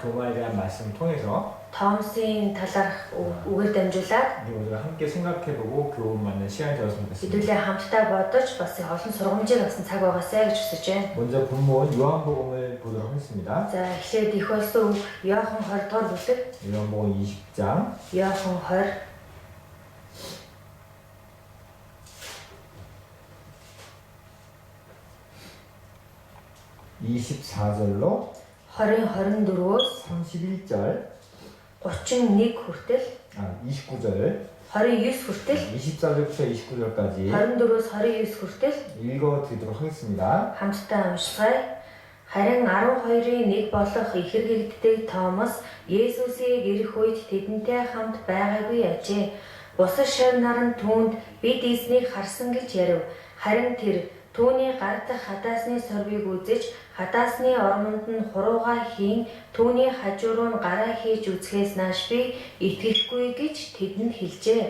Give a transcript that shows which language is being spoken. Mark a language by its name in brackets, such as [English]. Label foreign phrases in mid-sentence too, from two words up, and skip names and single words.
[Korean] 도마에 대한 말씀을 통해서 [Mongolian] Томсын талаарх үгээр дамжуулаад [Korean] 우리 모두가 함께 생각해보고 교훈 받는 시간이 되었으면 좋겠습니다. [Mongolian] хэдүүлээ хамтдаа бодож бас олон сургамжийг авсан цаг байгаасай гэж хүсэж байна. [Korean] 먼저 본문 요한복음을 보도록 하겠습니다. [Mongolian] За эхлээд их болсон үг Иохан 20 дугаар бүлэг [Korean] 요한복음 20장 [Mongolian] Иохан 20 [Korean] 24절로 [Mongolian] 20-24-өөс [Korean] 31절 [Mongolian] 31 хүртэл [Korean] 29절 [Mongolian] 29 хүртэл [Korean] 24절부터 29절까지 [Mongolian] 24-өөс 29 хүртэл [Korean] 읽어드리도록 하겠습니다. [Mongolian] хамтдаа уншицгаая. Харин 12-ийн нэг болох ихэргэлддэг Томас Есүсийг ирэх үед тэдэнтэй хамт байгаагүй ажээ. Бусад шав нар нь түүнд бид эзнийг харсан гэж ярив. Харин тэр түүний гар дахь хадаасны сорвыг үзэж хадаасны ормонд нь хуруугаа хийн түүний хажуу руу нь гараа хийж үзэхээс нааш би итгэхгүй гэж тэдэнд хэлжээ.